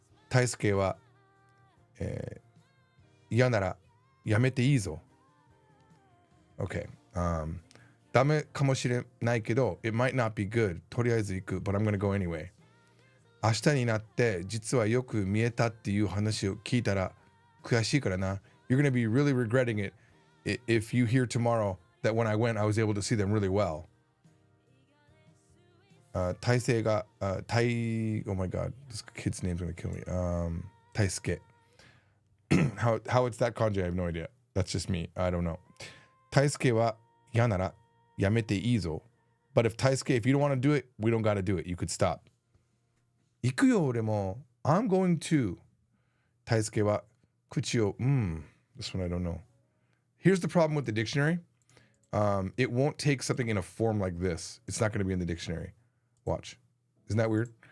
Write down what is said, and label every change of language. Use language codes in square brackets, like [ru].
[ja] Taisuke は、嫌ならやめていいぞ。 [en] Okay. [ja] ダメかもしれないけど、 [en] it might not be good. [ja] とりあえず行く。 [en] But I'm gonna go anyway. [ja] 明日になって実はよく見えたっていう話を聞いたら悔しいからな。 [en] You're gonna be really regretting it if you hear tomorrow that when I went, I was able to see them really well. 体勢が、oh my god, this kid's name's gonna kill me. タイスケ. how it's that kanji, I have no idea. That's just me. I don't know. [ja] タイスケは嫌ならやめていいぞ. [en] But if Taisuke, if you don't want to do it, we don't gotta do it. You could stop. [ja] 行くよ俺も. [en] I'm going to. [ja] タイスケは口を, [en] this one I don't know. Here's the problem with the dictionary. It won't take something in a form like this. It's not going to be in the dictionary. Watch. Isn't that weird?